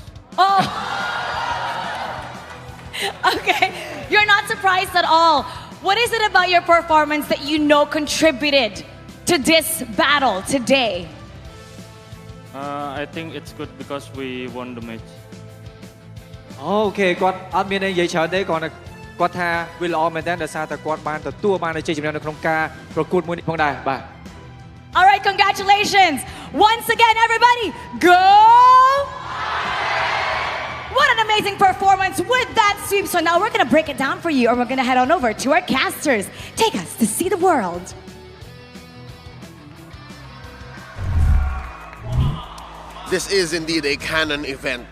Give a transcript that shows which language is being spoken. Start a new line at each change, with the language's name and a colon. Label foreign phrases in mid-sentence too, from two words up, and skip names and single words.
English: Oh. Okay, you're not surprised at all. What is it about your performance that you know contributed to this battle today? I think it's good because we won the match.
Khmer: អូខេគាត់អត់មានអីនិយាយច្រើនទេគាត់គាត់ថាវាល្អមែនតើដោយសារតែគាត់បានទទួលបានជ័យជំនះនៅក្នុងការប្រកួតមួយនេះផងដែរបាទ
English: All right, congratulations. Once again, everybody, go! What an amazing performance with that sweep. So now we're going to break it down for you, or we're going to head on over to our casters. Take us to see the world. This is indeed a canon event.